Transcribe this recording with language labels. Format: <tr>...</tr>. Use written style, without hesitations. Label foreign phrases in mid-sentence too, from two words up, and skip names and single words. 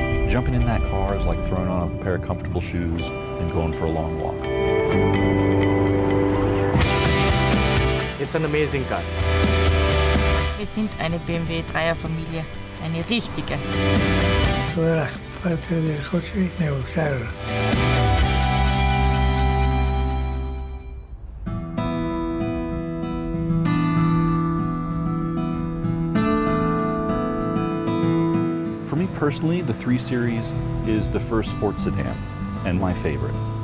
<en>Jumping in that car is like throwing on a pair of comfortable shoes and going for a long walk. It's an amazing car.</en> <de>Wir sind eine BMW 3er Familie, eine richtige.</de> <es>Todas las partes del coche me gustaron.</es> <en>For me personally, the 3 Series is the first sports sedan and my favorite.</en>